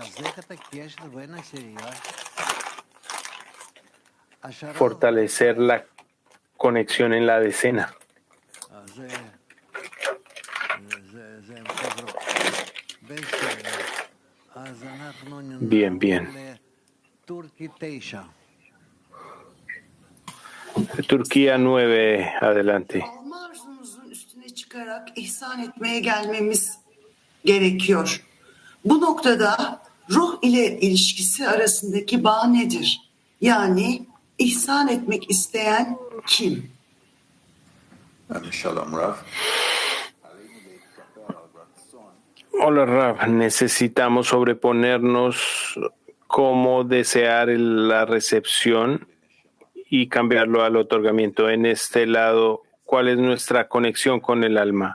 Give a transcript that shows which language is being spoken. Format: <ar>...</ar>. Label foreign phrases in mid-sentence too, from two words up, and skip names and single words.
<es>Fortalecer la conexión en la decena. Bien, bien. Turquía 9, adelante.</es> <tr>Çıkarak ihsan etmeye gelmemiz gerekiyor. Bu noktada ruh ile ilişkisi arasındaki bağ nedir? Yani ihsan etmek isteyen kim?</tr> <es>Hola Rab, necesitamos sobreponernos cómo desear la recepción y cambiarlo al otorgamiento. En este lado, ¿cuál es nuestra conexión con el alma?</es>